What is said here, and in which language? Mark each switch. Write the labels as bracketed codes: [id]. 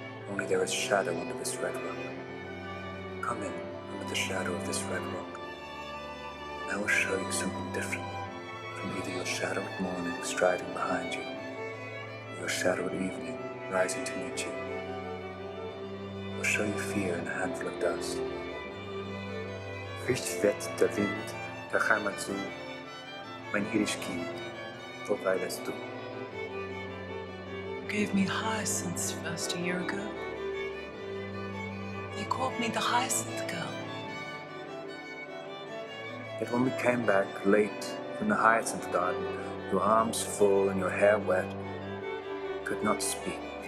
[en] Only there is shadow under this red rock. Come in under the shadow of this red rock, and I will show you something different from either your shadow at morning striding behind you, or your shadow at evening rising to meet you. I will show you fear in a handful of dust. [de] Frisch weht der Wind der Heimat zu, mein irisch Kind, wo weilest du? [en] You gave me hyacinths first a year ago. They called me the Hyacinth Girl. Yet when we came back late from the hyacinth garden, your arms full and your hair wet, I could not speak.